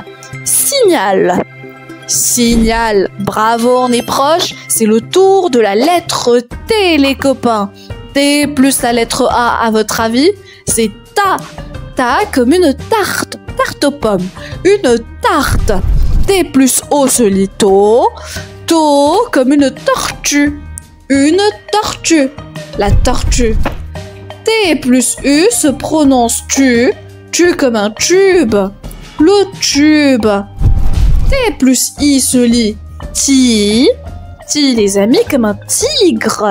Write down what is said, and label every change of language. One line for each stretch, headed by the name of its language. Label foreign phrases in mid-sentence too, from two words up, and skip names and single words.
French: Signal. Signal. Bravo, on est proche. C'est le tour de la lettre T, les copains. T plus la lettre A, à votre avis, c'est ta. Ta comme une tarte. Tarte aux pommes. Une tarte. T plus O se lit to. To comme une tortue. Une tortue. La tortue. T plus U se prononce tu. Tu comme un tube. Le tube. T plus I se lit ti. Ti, les amis, comme un tigre.